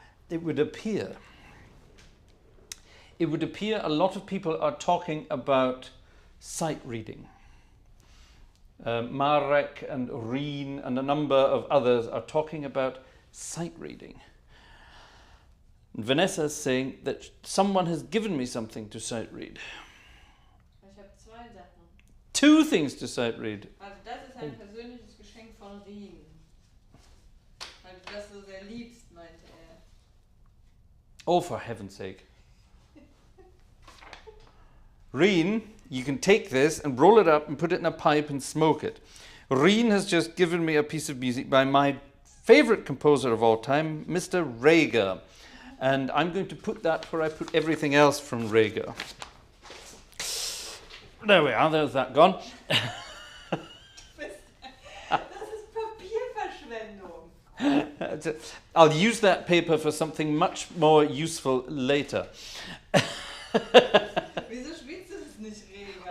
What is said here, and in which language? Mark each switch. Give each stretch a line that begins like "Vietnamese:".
English: it would appear a lot of people are talking about sight reading. Marek and Rien and a number of others are talking about sight reading. And Vanessa is saying that someone has given me something to sight read.
German: Ich habe 2 Sachen.
English: 2 things to sight read.
German: Also das ist ein persönliches Geschenk von Rien. Weil du das so sehr liebst, meinte er.
English: Oh, for heaven's sake. Rien, you can take this and roll it up and put it in a pipe and smoke it. Rien has just given me a piece of music by my favorite composer of all time, Mr. Rieger. And I'm going to put that where I put everything else from Rieger. There we are, there's that gone.
German: Das ist Papierverschwendung.
English: I'll use that paper for something much more useful later.
German: Wieso spielst du das nicht, Rieger?